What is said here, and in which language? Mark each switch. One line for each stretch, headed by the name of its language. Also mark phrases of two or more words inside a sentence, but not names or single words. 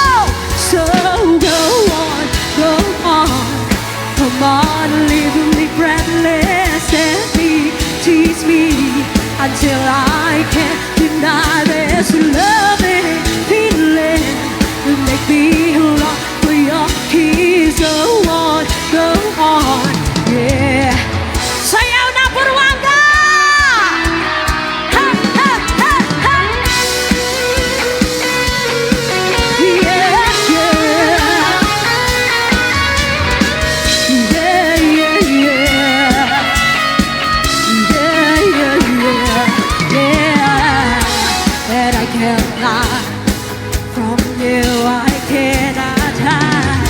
English: So go on, come on, leave me breathless and tease me until I can't deny this loving feeling. Make me long for your keys. Go on, yeah.
Filipino: Sayaw na Buruanga! Ha, ha, ha, ha.
English: Yeah, yeah. Yeah, yeah, yeah. And I can't lie from you, I cannot hide.